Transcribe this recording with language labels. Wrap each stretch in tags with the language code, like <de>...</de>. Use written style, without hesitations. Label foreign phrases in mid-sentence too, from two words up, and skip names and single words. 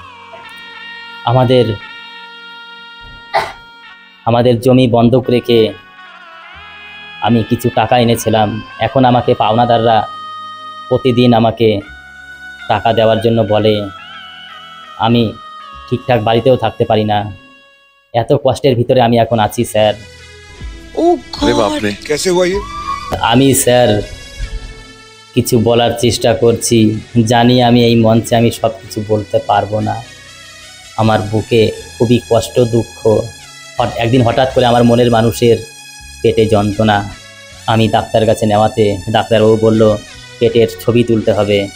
<bn>আমাদের জমি বন্ধক রেখে আমি কিছু টাকা এনেছিলাম। এখন আমাকে পাওনাদাররা প্রতিদিন আমাকে টাকা দেওয়ার জন্য বলে, আমি ঠিকঠাক বাড়িতেও থাকতে পারি না। এত কষ্টের ভিতরে আমি এখন আছি স্যার।</bn> <hi>अरे बाप रे। कैसे हुआ ये?</hi> <bn>আমি স্যার কিছু বলার চেষ্টা করছি, জানি আমি এই মঞ্চে আমি সব কিছু বলতে পারবো না। আমার বুকে খুবই কষ্ট দুঃখ। একদিন হঠাৎ করে আমার মনের মানুষের পেটে যন্ত্রণা, আমি ডাক্তার কাছে নেওয়াতে ডাক্তারবাবু বলল পেটের ছবি তুলতে হবে।</bn>